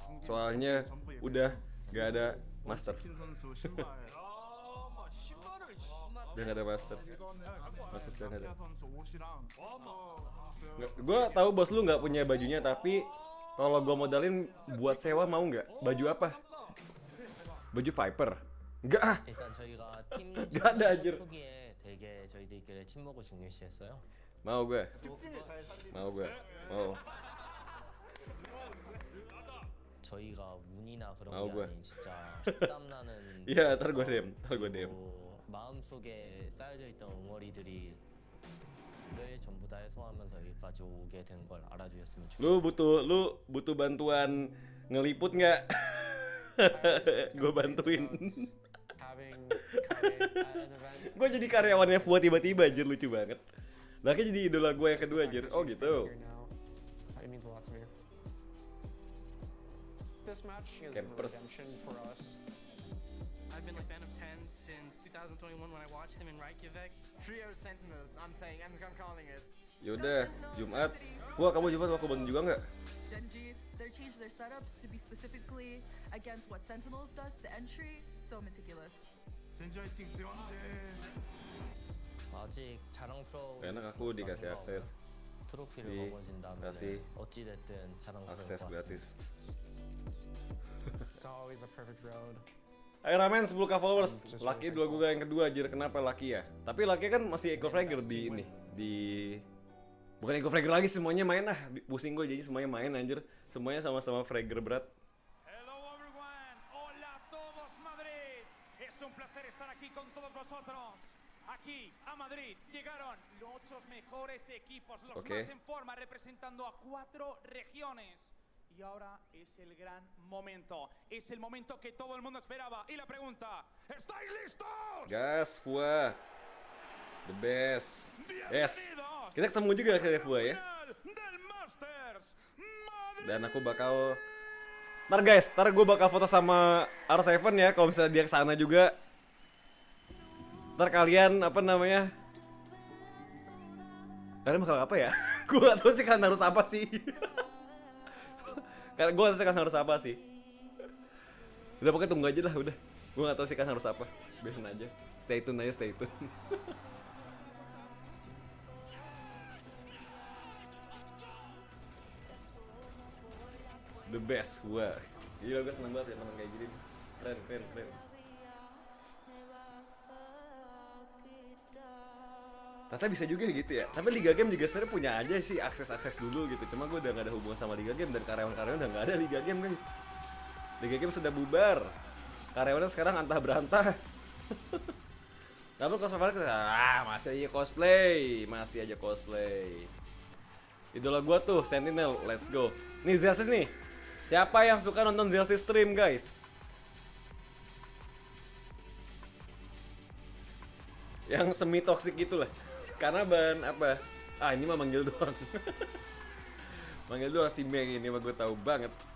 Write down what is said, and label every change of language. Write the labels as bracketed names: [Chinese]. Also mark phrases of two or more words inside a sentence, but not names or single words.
[Indonesian] Soalnya udah nggak ada master. Udah nggak ada Masters. Masters udah nggak ada. Gue tahu bos lu nggak punya bajunya, tapi kalau gue modalin buat sewa mau nggak? Baju apa? Baju Viper? Enggak ah. [Korean] 일단 저희가 팀 [Indonesian] Nggak ada anjir. [Korean] 초기에 되게 저희들끼리 친목을 중요시했어요. [Indonesian] Mau gue. Mau gue. Mau. [Korean] 저희가 운이나 그런 아우, 게 뭐야. 아닌 진짜 땀 나는 [Indonesian] Iya, ntar gue DM. Ntar gue DM. [Korean] 그리고 마음속에 쌓여져 있던 응어리들이 를 전부 다 해소하면서 여기까지 오게 된 걸 알아주셨으면 좋겠어요. [Indonesian] Lu butuh bantuan ngeliput nggak? Gue bantuin. Gue jadi karyawannya Fua tiba-tiba anjir, lucu banget. Laki jadi idola gue yang kedua anjir. Oh gitu. [English] It means a lot to me. This match is Campers. redemption for us. I've been a fan of 10 since 2021 when I watched him in Reykjavik. Trio Sentinels, I'm saying, I'm calling it. [Indonesian] Yaudah, Jumat. Fua, kamu Jumat mau bantu juga nggak? [English] Genji, they're changed their setups to be specifically against what Sentinels does to entry. It's so meticulous. [Korean] 젠지 화이팅, 대왕제. 아직 자랑스러운 [Indonesian] Enak aku dikasih akses. [Korean] 트로피를 먹어진다면 [Indonesian] kasih [Korean] 어찌 됐든 자랑스러울 [Indonesian] akses [Korean] 것 [Indonesian] gratis. [English] It's always a perfect road. [Indonesian] Ayo ramen 10k followers. Lucky dua gue yang kedua anjir. Kenapa Lucky ya? Tapi Lucky kan masih [English] Eco Fragger [Indonesian] di ini. Bukan [English] Eco Fragger [Indonesian] lagi, semuanya main ah. Pusing gue jadi semuanya main anjir. Semuanya sama-sama Fragger berat. [English] Hello everyone, [Spanish] hola a todos Madrid. Es un placer estar aquí con todos vosotros. Aquí a Madrid llegaron los 8 mejores equipos, los más en forma, representando a 4 regiones. Y ahora es el gran momento. Es el momento que todo el mundo esperaba. Y la pregunta, ¿estáis listos? [English] Gas, Fua. The best. Yes. [Indonesian] Kita ketemu juga akhirnya Fua ya. Dan aku bakal ntar gue bakal foto sama R7 ya kalau misalnya dia kesana juga. Ntar kalian apa namanya? Kalian bakal apa ya? Gue gak tahu sih kan harus apa sih. Karena gue harus apa sih. Udah pokoknya tunggu aja lah udah. Gue gak tahu sih kan harus apa. Biarin aja. [English] Stay tune [Indonesian] aja, [English] stay tune. The best, [Indonesian] wah. Gila gue seneng banget ya teman kayak gini. Keren. Ternyata bisa juga gitu ya. Tapi Liga Game juga sebenarnya punya aja sih akses dulu gitu. Cuma gue udah gak ada hubungan sama Liga Game dan karyawan-karyawan udah gak ada Liga Game guys. Liga Game sudah bubar. Karyawannya sekarang antah berantah. Tapi cosplay masih aja cosplay. Idola gue tuh Sentinel, [English] let's go. [Indonesian] Nih Zelsis nih. Siapa yang suka nonton Zelsis [English] stream guys? [Indonesian] Yang [English] semi toxic [Indonesian] gitu lah. Karena ban apa? Ah ini mah manggil doang. Manggil doang si Meng ini mah gue tahu banget.